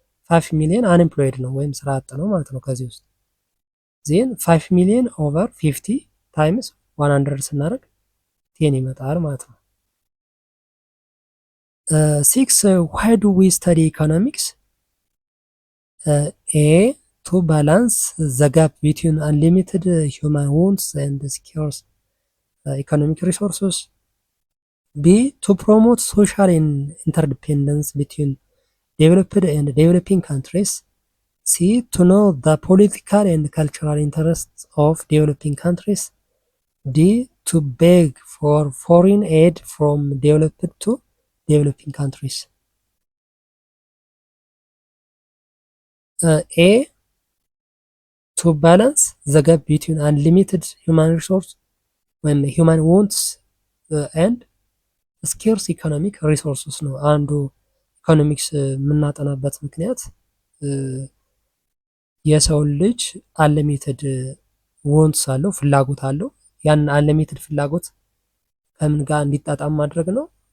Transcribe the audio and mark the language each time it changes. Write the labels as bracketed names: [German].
[Amharic] 5 ሚሊዮን አንኤምፕሎይድ ነው ወይም ስራ አጥ ነው ማለት ነው። ከዚህ ውስጥ ዜን 5 ሚሊዮን ኦቨር 50 ታይምስ 100 ስናደርግ 10 ይመጣል ማለት ነው። 6 [English] ዋይ ዱ ዊ ስተዲ ኢኮኖሚክስ? ኤ to balance the gap between unlimited human wants and scarce economic resources. B to promote social interdependence between developed and developing countries. C to know the political and cultural interests of developing countries. D to beg for foreign aid from developed to developing countries. A to balance the gap between unlimited human resource when human wants and ስኬርስ ኢኮኖሚክ ሪሶርስስ [Amharic] ነው። አንዱ ኢኮኖሚክስ የምናጠናበት ምክንያት የሰውን ልጅ አንሊሚትድ ወንትስ አለው፣ ፍላጎት አለው። ያን አንሊሚትድ ፍላጎት ከምን ጋር እንዲጣጣም ማድረግ ነው?